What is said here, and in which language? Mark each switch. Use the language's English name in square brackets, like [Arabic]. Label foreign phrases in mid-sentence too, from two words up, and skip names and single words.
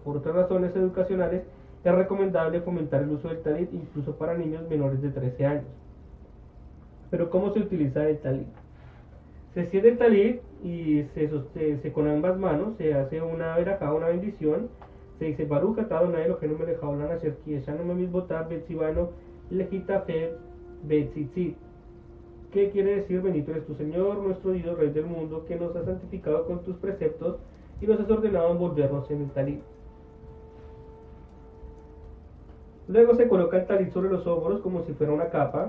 [Spanish] Por otras razones educacionales, es recomendable fomentar el uso del talit incluso para niños menores de 13 años. Pero ¿cómo se utiliza el talit? Se extiende el talit y se con ambas manos se hace una verajá, una bendición. Se dice [Hebrew] ברוך אתה אדוני אלוהינו מלך העולם אשר קידשנו במצוותיו וציוונו להתעטף בציצית. [Spanish] ¿Qué quiere decir? Bendito eres tu Señor, nuestro Dios, Rey del mundo, que nos has santificado con tus preceptos y nos has ordenado envolvernos en el talit. Luego se coloca el talit sobre los hombros como si fuera una capa.